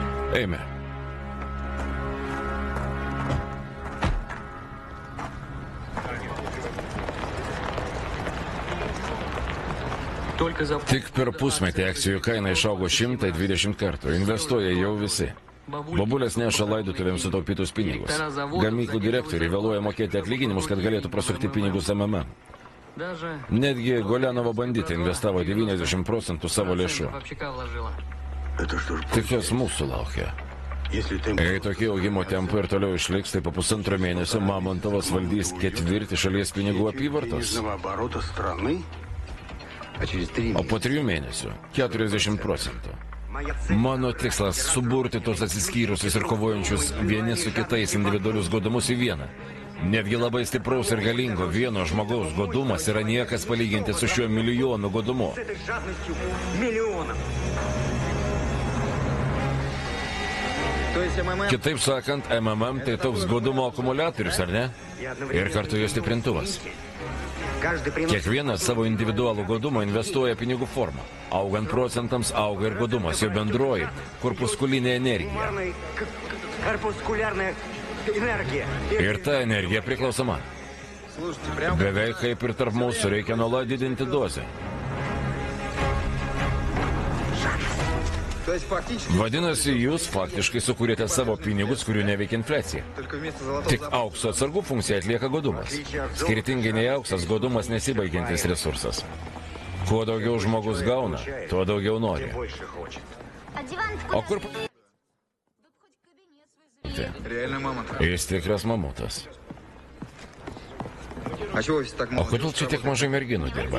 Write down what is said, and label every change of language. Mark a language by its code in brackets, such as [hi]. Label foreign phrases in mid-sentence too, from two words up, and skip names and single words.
[lt] Eime. [ru] Только за... [lt] Tik per pusmetį akcijų kaina išaugo 120 kartų. Investuoja jau visi. Babulės neša laidotuvėms sutaupytus pinigus. Gamyklų direktoriai vėluoja mokėti atlyginimus, kad galėtų prasukti pinigus MMM. [ru] Даже... [lt] Netgi Golianovo banditai investavo 90% savo lėšų. [ru] Вообще вложила. Это что ж, [lt] Tai kas mūsų laukia? [ru] если ты... [lt] Jei tokie augimo tempai ir toliau išliks, tai po pusantro mėnesio Mamontovas valdys ketvirtį šalies pinigų apyvartos. [ru] Денежного оборота страны, а через 3 [lt] O po 3 mėnesių 40%. [ru] Моя цель... [lt] Mano tikslas - suburti tos atsiskyrusius ir kovojančius vieni su kitais individualius godumus į vieną. Netgi labai stipraus ir galingo vieno žmogaus godumas yra niekas palyginti su šiuo milijonu godumu. [ru] С этой жадностью миллионов. То есть МММ? [lt] Kitaip sakant, MMM tai toks godumo akumuliatorius, ar ne? Ir kartu jo stiprintuvas. [ru] Каждый приносит... [lt] Kiekvienas savo individualų godumą investuoja pinigų formą. Augant procentams auga ir godumas, jo bendroji korpuskulinė energija. [ru] Корпускулярная энергия. [lt] Ir ta energija priklauso man. [ru] Слушайте, прям... [lt] Beveik kaip ir tarp mūsų reikia nuolat didinti dozę. [ru] То есть фактически [lt] Vadinasi, jūs faktiškai sukūrėte savo pinigus, kurių neveikia infliacija. [ru] только вместо золотого [lt] Tik [ru] запаса. [lt] aukso atsargų funkciją atlieka godumas. Skirtingai nei auksas, godumas nesibaigiantis resursas. Kuo daugiau žmogus gauna, tuo daugiau nori. [ru] больше хочет. [lt] O kur... [ru] Реально мамонт. [lt] Jis tikras mamutas. [ru] А чего здесь так [lt] O [ru] мало? [lt] kodėl čia tiek mažai merginų dirba?